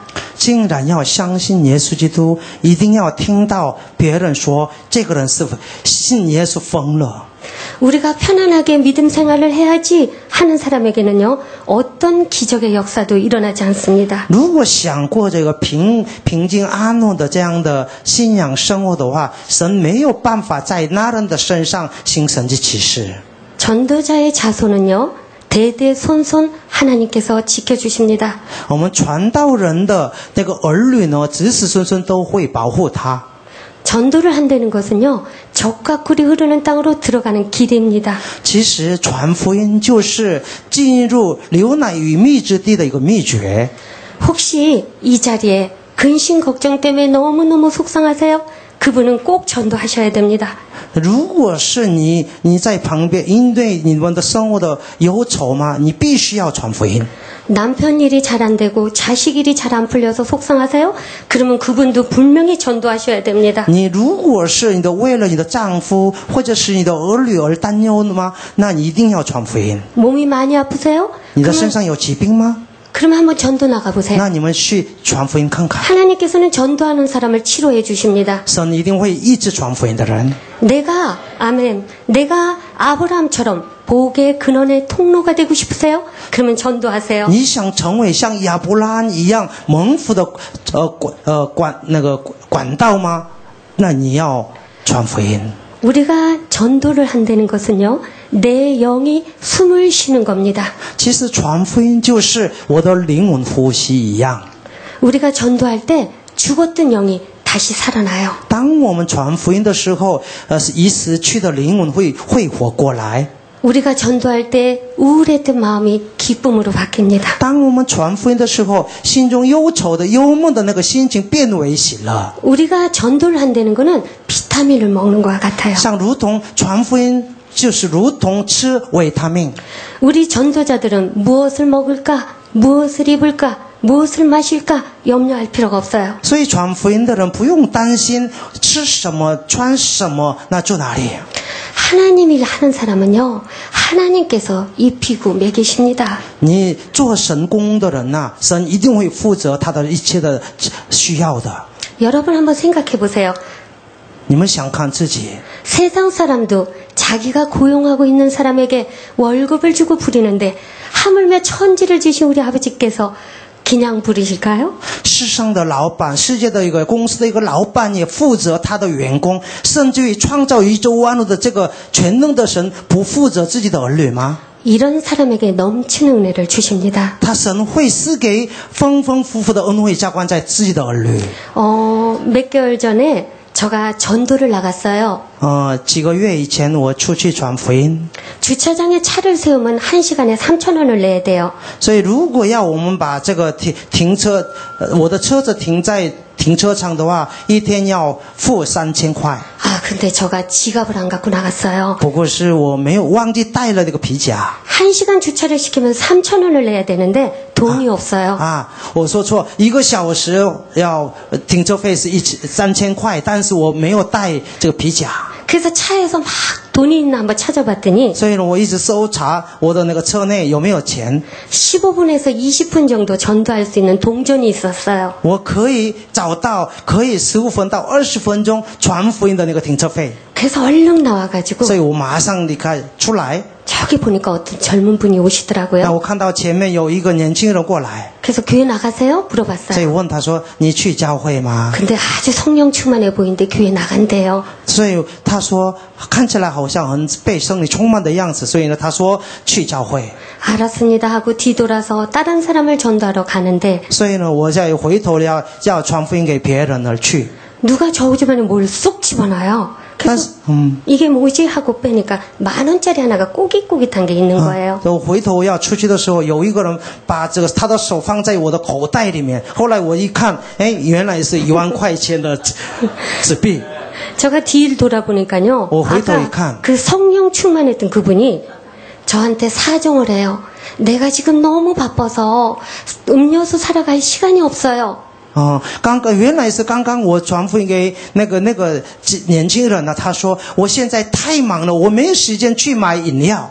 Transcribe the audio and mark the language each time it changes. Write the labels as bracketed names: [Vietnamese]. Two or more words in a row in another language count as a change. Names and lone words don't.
[Chinese] 竟然要相信耶稣基督，一定要听到别人说这个人是信耶稣疯了。 [Korean] 우리가 편안하게 믿음 생활을 해야지 하는 사람에게는요 어떤 기적의 역사도 일어나지 않습니다. [Chinese] 如果想过这个平静安稳的这样的信仰生活的话，神没有办法在那人的身上行神迹奇事。 [Korean] 전도자의 자손은요, 대대손손 하나님께서 지켜주십니다. [Chinese] 我们传道人的那个儿女呢，子子孙孙都会保护他。 [Korean] 전도를 한다는 것은요, 적과 꿀이 흐르는 땅으로 들어가는 길입니다. [Chinese] 其实传福音就是进入流奶与蜜之地的一个秘诀。 [Korean] 혹시 이 자리에 근심 걱정 때문에 너무너무 속상하세요? 그분은 꼭 전도하셔야 됩니다. [Chinese] 如果是你在旁边，因为你们的生活的忧愁嘛，你必须要传福音。 [Korean] 남편 일이 잘 안 되고 자식 일이 잘 안 풀려서 속상하세요? 그러면 그분도 분명히 전도하셔야 됩니다. [Chinese] 你如果是你的为了你的丈夫或者是你的儿女而担忧的吗？那你一定要传福音。 [Korean] 몸이 많이 아프세요? [Chinese] 你的身上有疾病吗？ [Korean] 그럼 한번 전도 나가보세요. [Chinese] 那你们去传福音看看， [Korean] 하나님께서는 전도하는 사람을 치료해 주십니다. [Chinese] 神一定会医治传福音的人。 [Korean] 내가 아브라함처럼 복의 근원의 통로가 되고 싶으세요? 그러면 전도하세요. [Chinese] 你想成为像亚伯拉罕一样蒙福的管道吗？那你要传福音。 [Korean] 우리가 전도를 한다는 것은요, 내 영이 숨을 쉬는 겁니다. [Chinese] 其实传福音就是我的灵魂呼吸一样。 [Korean] 우리가 전도할 때 죽었던 영이 다시 살아나요. [Chinese] 当我们传福音的时候，已死去的灵魂会活过来。 [Korean] 우리가 전도할 때 우울했던 마음이 기쁨으로 바뀝니다. [Chinese] 当我们传福音的时候，心中忧愁的、忧闷的那个心情变为喜乐。 [Korean] 우리가 전도를 한다는 것은 비타민을 먹는 것과 같아요. [Chinese] 像如同传福音，就是如同吃维他命。 [Korean] 우리 전도자들은 무엇을 먹을까, 무엇을 입을까, 무엇을 마실까 염려할 필요가 없어요. [Chinese] 所以传福音的人不用担心吃什么、穿什么，那住哪里。 [Korean] 하나님 일 하는 사람은요, 하나님께서 입히고 먹이십니다. [Chinese] 你做神工的人呐，神一定会负责他的一切的需要的。 [Korean] 여러분 한번 생각해 보세요. [Chinese] 你们想看自己， [Korean] 세상 사람도 자기가 고용하고 있는 사람에게 월급을 주고 부리는데 하물며 천지를 지신 우리 아버지께서 그냥 부리실까요? [Chinese] 世上的老板，世界的一个公司的一个老板也负责他的员工，甚至于创造宇宙万物的这个全能的神，不负责自己的儿女吗？ [Korean] 이런 사람에게 넘치는 은혜를 주십니다. [Chinese] 他神会赐给丰丰富富的恩惠浇灌在自己的儿女。 [Korean] 몇 개월 전에 제가 전도를 나갔어요. [Chinese] 几个月以前我出去传福音， [Korean] 주차장에 차를 세우면 1시간에 3,000원을 내야 돼요. [Chinese] 所以如果要我们把这个停车，我的车子停在停车场的话，一天要付3000块。 [Korean] 아, 근데 제가 지갑을 안 갖고 나갔어요. [Chinese] 不过是我没有忘记带了那个皮夹。 [Korean] 1시간 주차를 시키면 3,000원을 내야 되는데 돈이 없어요. [Chinese] 我说错，1个小时要停车费是3000块，但是我没有带这个皮夹。 [Korean] 그래서 차에서 막 돈이 있나 한번 찾아봤더니 [Chinese] 所以呢，我一直搜查我的那个车内有没有钱。 [Korean] 15분에서 20분 정도 전도할 수 있는 동전이 있었어요. [Chinese] 我可以找到可以15分到20分钟传福音的那个停车费。 [Korean] 그래서 얼른 나와가지고 [Chinese] 所以我马上离开出来。 [Korean] 저기 보니까 어떤 젊은 분이 [Chinese] 但 [Korean] 오시더라고요. [Chinese] 我看到前面有一个年轻人过来， [Korean] 그래서 교회 나가세요? [Chinese] 所以 [Korean] 물어봤어요. [Chinese] 我问他说：“你去教会吗？” [Korean] 근데 아주 성령 충만해 보이는데 교회 나간대요. [Chinese] 所以他说看起来好像很被圣灵充满的样子，所以呢，他说去教会。 [Korean] 알았습니다 하고 뒤돌아서 다른 사람을 전도하러 가는데 [Chinese] 所以呢，我再回头要传福音给别人而去。 [Korean] 누가 저 집안에 뭘 쏙 집어넣어요. [Chinese] 但是 [Korean] 그래서 ， 이게 뭐지 하고 빼니까 10,000원짜리 하나가 꼬깃꼬깃한 게 있는 거예요. [Chinese] 我回头要出去的时候，有一个人把这个他的手放在我的口袋里面。后来我一看，哎，原来是1万块钱的纸币。 [Korean] 제가 뒤를 돌아보니까요. 아까 그 성령 충만했던 그분이 저한테 사정을 해요. 내가 지금 너무 바빠서 음료수 사러 갈 시간이 없어요. [Chinese] 原来是刚刚我传福音给那个年轻人呢，他说我现在太忙了，我没有时间去买饮料。